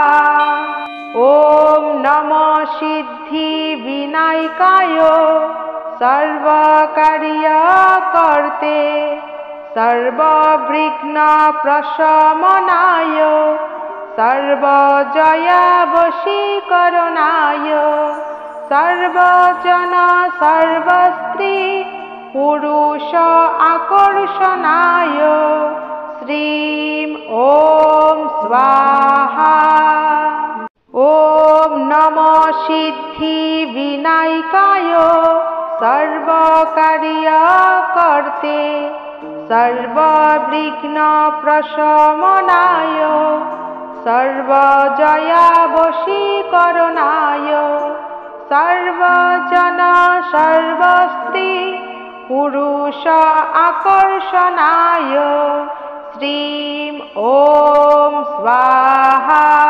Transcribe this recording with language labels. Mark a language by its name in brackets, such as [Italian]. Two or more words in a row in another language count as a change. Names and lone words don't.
[Sanskrit] ওম নমঃ সিদ্ধি বিনায়কায় সর্বকার্যকর্তে সর্ববিঘ্ন প্রশমনায় সর্বজয়াবশীকরণায় সর্বজন সর্বস্ত্রী পুরুষ আকর্ষণায় শ্রীম ওম স্বাহা। ওম নমঃ সিদ্ধি বিনায়কায় সর্বকার্যকর্তে সর্ববিঘ্ন প্রশমনায় सर्वजयावशीकरणाय सर्वजन सर्वस्त्री पुरुष आकर्षणाय श्रीं ॐ स्वाहा।